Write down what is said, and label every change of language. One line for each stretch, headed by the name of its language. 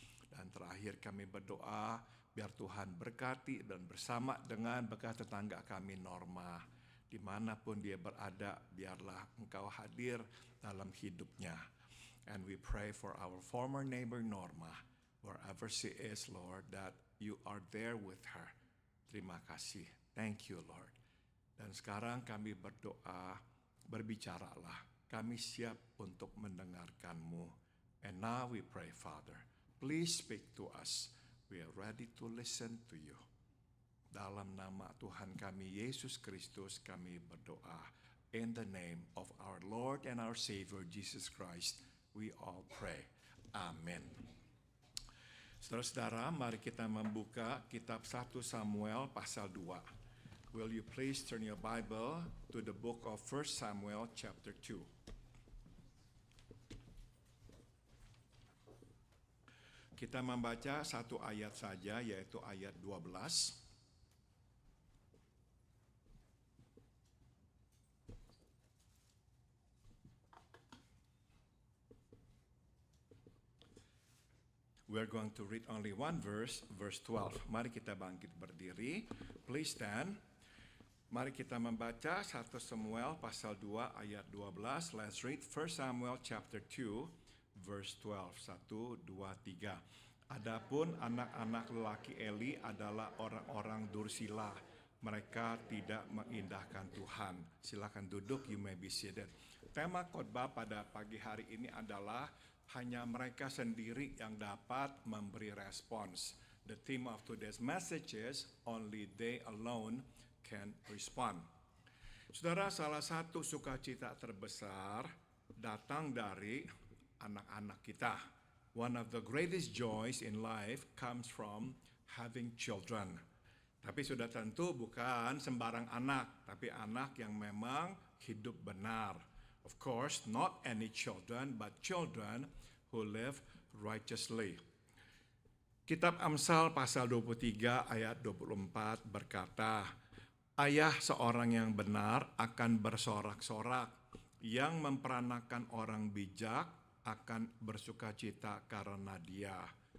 Indonesian: Dan terakhir kami berdoa, biar Tuhan berkati dan bersama dengan bekas tetangga kami Norma. Dimanapun dia berada, biarlah Engkau hadir dalam hidupnya.
English: And we pray for our former neighbor Norma, wherever she is, Lord, that you are there with her.
Indonesian: Terima kasih.
English: Thank you, Lord.
Indonesian: Dan sekarang kami berdoa, berbicaralah. Kami siap untuk mendengarkan-Mu.
English: And now we pray, Father, please speak to us. We are ready to listen to you.
Indonesian: Dalam nama Tuhan kami, Yesus Kristus, kami berdoa.
English: In the name of our Lord and our Savior, Jesus Christ, we all pray. Amen.
Indonesian: Saudara-saudara, mari kita membuka kitab 1 Samuel pasal 2.
English: Will you please turn your Bible to the book of 1 Samuel chapter 2.
Indonesian: Kita membaca satu ayat saja, yaitu ayat 12.
English: We're going to read only one verse, verse 12.
Indonesian: Mari kita bangkit berdiri.
English: Please stand.
Indonesian: Mari kita membaca 1 Samuel pasal 2 ayat 12.
English: Let's read 1 Samuel chapter 2 verse 12.
Indonesian: 1, 2, 3. Adapun anak-anak lelaki Eli adalah orang-orang dursila. Mereka tidak mengindahkan Tuhan. Silakan duduk,
English: you may be seated.
Indonesian: Tema khotbah pada pagi hari ini adalah hanya mereka sendiri yang dapat memberi respons.
English: The theme of today's message is only they alone can respond.
Indonesian: Saudara, salah satu sukacita terbesar datang dari anak-anak kita.
English: One of the greatest joys in life comes from having children.
Indonesian: Tapi sudah tentu bukan sembarang anak, tapi anak yang memang hidup benar.
English: Of course, not any children, but children who live righteously.
Indonesian: Kitab Amsal pasal 23 ayat 24 berkata, ayah seorang yang benar akan bersorak-sorak, yang memperanakan orang bijak akan bersukacita karena dia.